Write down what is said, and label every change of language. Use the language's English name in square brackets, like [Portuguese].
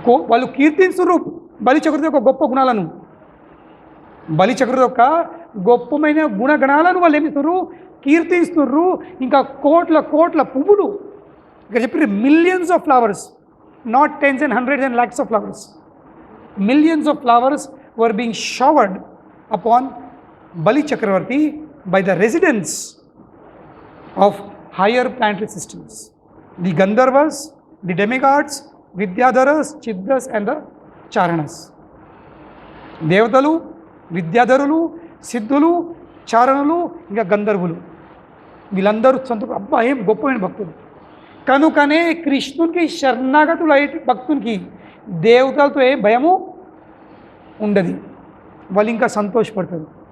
[Telugu] వాళ్ళు కీర్తిస్తున్నారు బలి చక్రవర్తి యొక్క గొప్ప గుణాలను. బలి చక్రవర్తి యొక్క గొప్పమైన గుణగణాలను వాళ్ళు ఏమిస్తున్నారు? కీర్తిస్తున్నారు. ఇంకా కోట్ల కోట్ల పువ్వులు, ఇక్కడ చెప్పారు [English] Millions of flowers, not tens and hundreds and lakhs of flowers. Millions of flowers were being showered upon Bali Chakravarti by the residents of higher planetary systems, the Gandharvas, the demigods, Vidyadharas, Chiddas and the Charanas. [Telugu] దేవతలు, విద్యాధరులు, సిద్ధులు, చారణులు, ఇంకా గంధర్వులు, వీళ్ళందరూ అబ్బా ఏం గొప్పమైన భక్తులు. కనుకనే కృష్ణునికి శరణాగతులై భక్తునికి దేవతలతో ఏ భయము ఉండదు, వాళ్ళు ఇంకా సంతోషపడతారు.